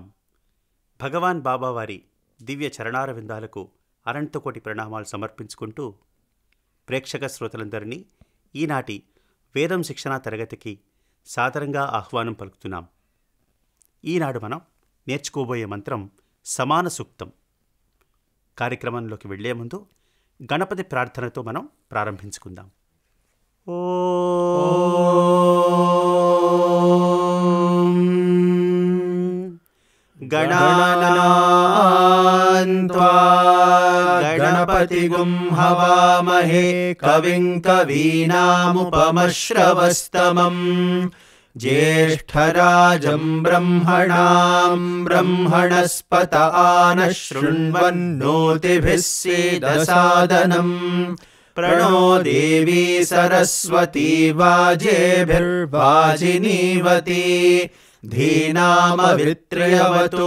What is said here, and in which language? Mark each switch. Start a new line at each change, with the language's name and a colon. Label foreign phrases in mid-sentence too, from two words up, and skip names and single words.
Telugu: భగవాన్ బాబా వారి దివ్య చరణార విందాలకు అనంతకోటి ప్రణామాలు సమర్పించుకుంటూ ప్రేక్షక శ్రోతలందరినీ ఈనాటి వేదం శిక్షణా తరగతికి సాదరంగా ఆహ్వానం పలుకుతున్నాం. ఈనాడు మనం నేర్చుకోబోయే మంత్రం సమాన సూక్తం. కార్యక్రమంలోకి వెళ్లే ముందు గణపతి ప్రార్థనతో మనం ప్రారంభించుకుందాం.
Sanskrit: गणानां त्वा गणपतिगुं हवामहे कविं कवीनामुपमश्रवस्तमम् ज्येष्ठराजं ब्रह्मणां ब्रह्मणस्पत आनः शृण्वन्नोतिभिः सीदसादनम् प्रणो देवी सरस्वती वाजेभिर्वाजिनीवती धीनामवित्र्यवतु.